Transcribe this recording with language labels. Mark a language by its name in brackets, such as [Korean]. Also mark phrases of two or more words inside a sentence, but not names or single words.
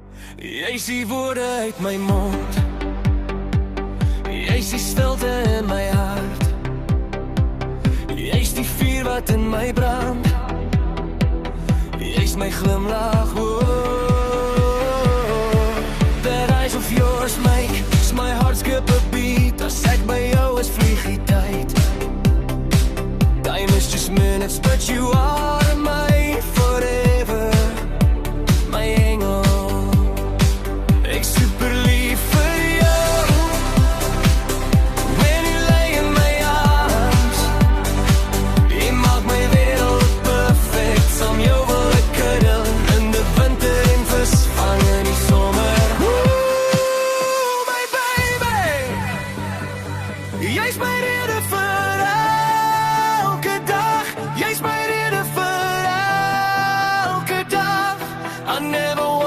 [Afrikaans] Jy is die woorde uit my mond, jy is die stilte in my hart, jy is die vuur wat in my brand, jy is my glimlach, [English] that eyes of yours make my heart skip a beat. [Afrikaans] As ek by jou is vlieg die tyd. [English] Time is just minutes, but you are my forever, [Afrikaans] my engel. Ek super lief vir jou. [English] When you lay in my arms, [Afrikaans] jy maak my wereld perfect. Saam jou wil ek kuddel in die winter en visvang in die somer. My baby, jy is my rede vir elke dag. Jy is my rede vir elke dag. [English] I never